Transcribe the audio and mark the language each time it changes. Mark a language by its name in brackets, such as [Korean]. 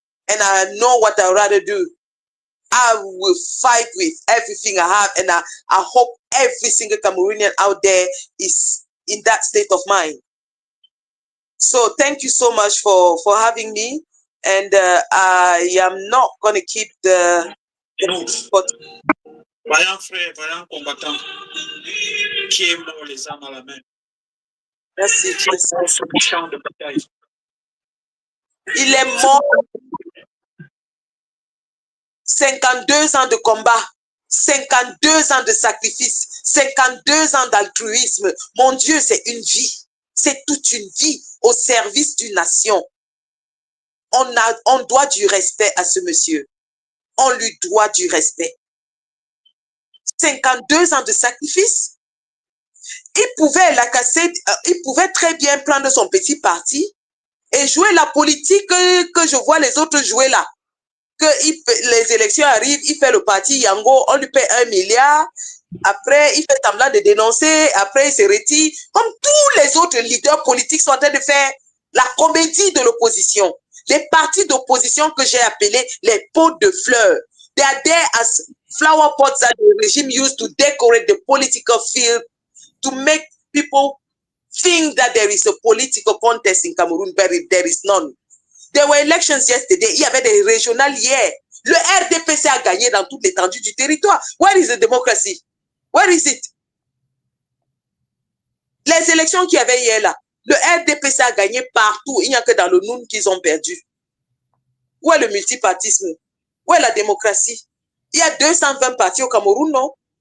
[English] And I know what I'd rather do. I will fight with everything I have, and I hope every single Cameroonian out there is in that state of mind. So thank you so much for having me, and I am not going to keep the but [French] Vaillant frère, vaillant combattant, qui est mort les armes à la main. Merci. Sur le champ de bataille. Il est mort. 52 ans de combat, 52 ans de sacrifice, 52 ans d'altruisme. Mon Dieu, c'est une vie. C'est toute une vie au service d'une nation. On doit du respect à ce monsieur. On lui doit du respect. 52 ans de sacrifice. Il pouvait très bien prendre son petit parti et jouer la politique que je vois les autres jouer là. Que les élections arrivent, il fait le parti Yango, on lui paie 1 milliard, après il fait semblant de dénoncer, après il se retire, comme tous les autres leaders politiques sont en train de faire la comédie de l'opposition. Les partis d'opposition que j'ai appelés les pots de fleurs. [English] They are there as flower pots that the regime used to decorate the political field to make people think that there is a political contest in Cameroon, but there is none. There were elections yesterday. [French] Il y avait des régionales hier. Le RDPC a gagné dans toute l'étendue du territoire. [English] Where is the democracy? Where is it? [French] Les élections qu'il y avait hier là, le RDPC a gagné partout. Il n'y a que dans le Noun qu'ils ont perdu. Où est le multipartisme? Où est la démocratie? Il y a 220 partis au Cameroun, non?